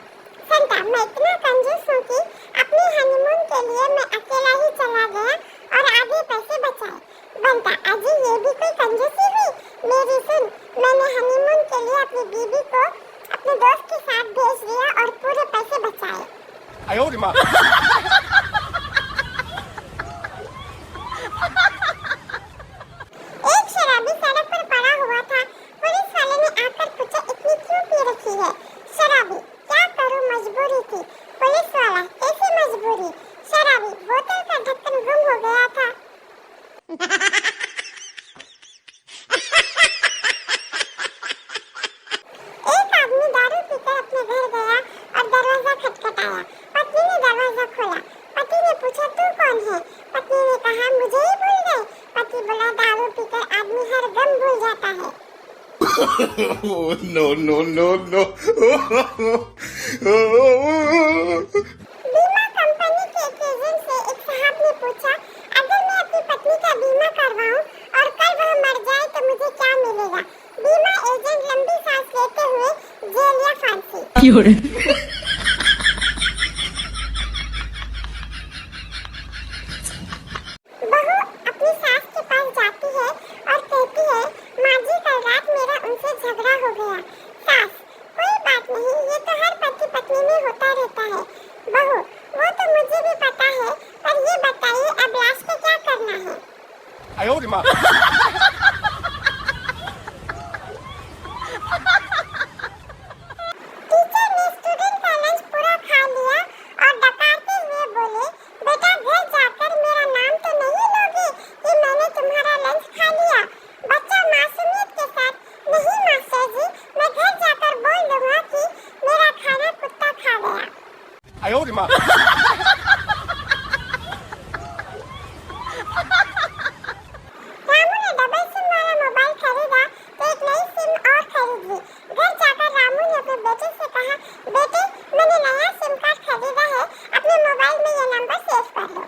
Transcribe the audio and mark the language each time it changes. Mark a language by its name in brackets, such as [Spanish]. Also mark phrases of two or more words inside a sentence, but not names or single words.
[Hindi] संता, मैं इतना कंजूस हूँ कि अपने हनीमून के लिए मैं अकेला ही चला गया और आधे पैसे बचाए। बंटा, अजी ये भी कोई कंजूसी हुई? मेरी सुन, मैंने हनीमून के लिए अपनी बीबी को अपने दोस्त के साथ भेज दिया और पूरे पैसे बचाए। [Chinese] 哎呦我的妈！ [Hindi] एक शराबी सड़क पर पड़ा हुआ था। पुलिस वाले ने आकर पूछा, इतनी क्यों पी रखी है? शराबी, क्या करूं, मजबूरी थी। पुलिस वाला, कैसी मजबूरी? शराबी, बोतल का ढक्कन गुम हो गया था। एक आदमी दारू पीकर अपने घर गया और दरवाजा खटखटाया। पत्नी ने दरवाजा खोला। पति ने पूछा, तू कौन है? पत्नी ने कहा, मुझे ही भूल गए। पति बोला, दारू पीकर आदमी हर गम भूल जाता है। [English] Oh, no, no, no, no. [Hindi] बीमा कंपनी के एक एजेंट से एक साहब ने पूछा, अगर मैं अपनी पत्नी का बीमा करवाऊं और कल वह मर जाए तो मुझे क्या मिलेगा? बीमा एजेंट लंबी सांस लेते हुए, जेल या फांसी। [Chinese] 有人， [Hindi] बहू अपनी सास के पास जाती है और कहती है, माँ जी कल रात मेरा उनसे झगड़ा हो गया। सास, कोई बात नहीं, ये तो हर पति पत्नी में होता रहता है। बहू, वो तो मुझे भी पता है, पर ये बताइए अब लाश का क्या करना है? [Chinese] 哎呦我的妈！ [Hindi] टीचर ने स्टूडेंट का लंच पूरा खा लिया और डकारते हुए बोले, बेटा घर जाकर मेरा नाम तो नहीं लोगे कि मैंने तुम्हारा लंच खा लिया? बच्चा मासूमियत के साथ, नहीं मास्टर जी, मैं घर जाकर बोल दूंगा कि मेरा खाना कुत्ता खा गया। [Chinese] 哎呦我的妈！ [Hindi] रामू ने [English] double SIM [Hindi] वाला मोबाइल खरीदा तो एक नई सिम और खरीद ली। घर जाकर रामू ने अपने बेटे से कहा, बेटे मैंने नया [English] SIM card [Hindi] खरीदा है, अपने मोबाइल में ये नंबर सेव कर लो।